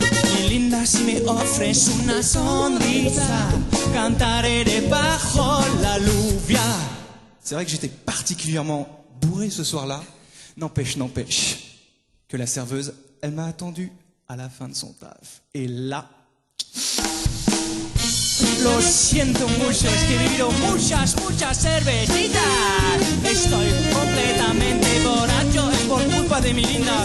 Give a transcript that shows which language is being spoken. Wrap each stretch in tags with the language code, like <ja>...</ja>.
<es>Mi linda, si me ofreces una sonrisa, cantaré debajo la lluvia.</es> <fr>C'est vrai que j'étais particulièrement bourré ce soir-là. N'empêche que la serveuse, elle m'a attendu à la fin de son taf. Et là...</fr> <es>Lo siento mucho, es que he bebido muchas cervecitas. Estoy completamente borracho, es por culpa de mi linda.</es>